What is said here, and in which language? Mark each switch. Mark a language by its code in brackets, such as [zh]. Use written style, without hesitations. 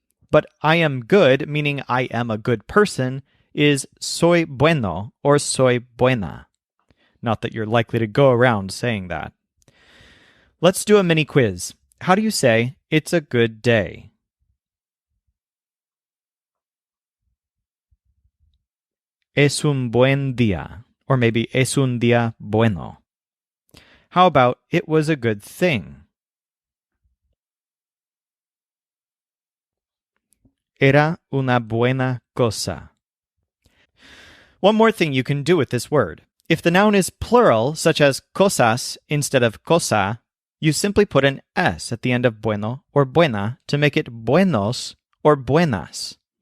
[en] But I am good, meaning I am a good person, is [es] soy bueno, [en] or [es] soy buena. [en] Not that you're likely to go around saying that. Let's do a mini quiz. How do you say, it's a good day? [es] Es un buen día, [en] or maybe [es] es un día bueno. [en] How about it was a good thing? [es] Era una buena cosa. [en] One more thing you can do with this word. If the noun is plural, such as cosas instead of cosa, you simply put an S at the end of bueno or buena to make it buenos or buenas.